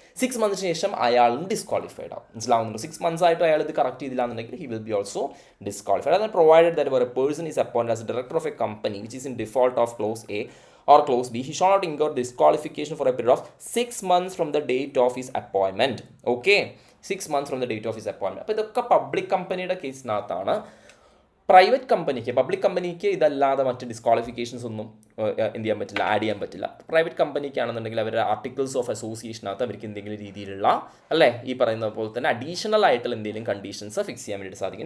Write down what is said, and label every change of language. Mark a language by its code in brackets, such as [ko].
[ml] 6 മന്ത്സിന് ശേഷം അയാളും ഡിസ്ക്വാളിഫൈഡ് ആവും. മനസ്സിലാവുന്നുണ്ട്? 6 മന്ത്സ് ആയിട്ട് അയാൾ ഇത് കറക്റ്റ് ചെയ്തില്ല എന്നുണ്ടെങ്കിൽ [en] He will be also disqualified. അതാണ് provided that a person is appointed as director of a company which is in default of clause A or clause B, he shall not incur disqualification for a period of 6 months from the date of his appointment. Okay, 6 months from the date of his appointment. [ml] അപ്പോൾ ഇതൊക്കെ public കമ്പനിയുടെ കേസിനകത്താണ്. Private കമ്പനിക്ക്, public കമ്പനിക്ക് ഇതല്ലാതെ മറ്റ് disqualifications ഒന്നും എന്ത് ചെയ്യാൻ പറ്റില്ല, ആഡ് ചെയ്യാൻ പറ്റില്ല. പ്രൈവറ്റ് കമ്പനിക്കാണെന്നുണ്ടെങ്കിൽ അവരുടെ ആർട്ടിക്കിൾസ് ഓഫ് അസോസിയേഷനകത്ത് അവർക്ക് എന്തെങ്കിലും രീതിയിലുള്ള അല്ലേ ഈ പറയുന്ന പോലെ തന്നെ അഡീഷണൽ ആയിട്ടുള്ള എന്തെങ്കിലും കണ്ടീഷൻസ് ഫിക്സ് ചെയ്യാൻ വേണ്ടി സാധിക്കും.